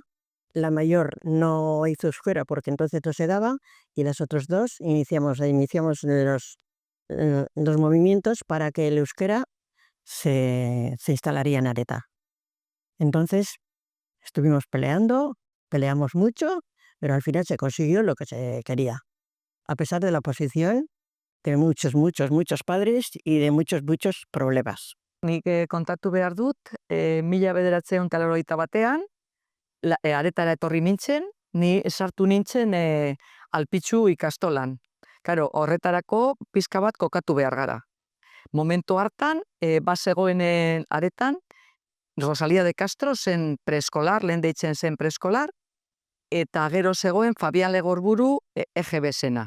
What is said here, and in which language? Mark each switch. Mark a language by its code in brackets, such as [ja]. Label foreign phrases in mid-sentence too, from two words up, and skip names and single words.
[es] La mayor no hizo euskera porque entonces no se daba y las otras 2 iniciamos los movimientos para que el euskera se instalaría en Areta. Entonces estuvimos peleamos mucho, pero al final se consiguió lo que se quería, a pesar de la oposición de muchos padres y de muchos problemas. [eu] Nik kontatu behar dut, 1981 Aretara etorri nintzen, ni sartu nintzen Alpitxu ikastolan. Karo, horretarako pizka bat kokatu behar gara. Momentu hartan, bazegoen Aretan, Rosalía de Castro zen preeskolar, lehen deitzen zen preeskolar, eta gero zegoen Fabian Legorburu EGB zena.